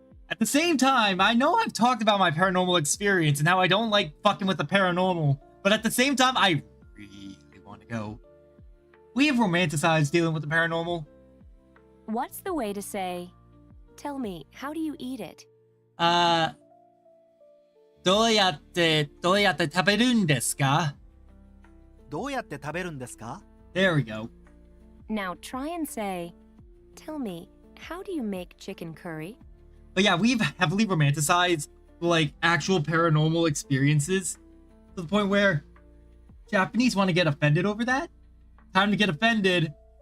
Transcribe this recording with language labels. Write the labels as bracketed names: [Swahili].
[English] At the same time, I know I've talked about my paranormal experience and how I don't like fucking with the paranormal, but at the same time, I really want to go. We have romanticized dealing with the paranormal. What's the way to say, tell me, how do you eat it? [Japanese] どうやって食べるんですか? どうやって食べるんですか? [English] There we go. Now try and say, tell me, how do you make chicken curry? But yeah, we've heavily romanticized like actual paranormal experiences to the point where Japanese want to get offended over that. Time to get offended.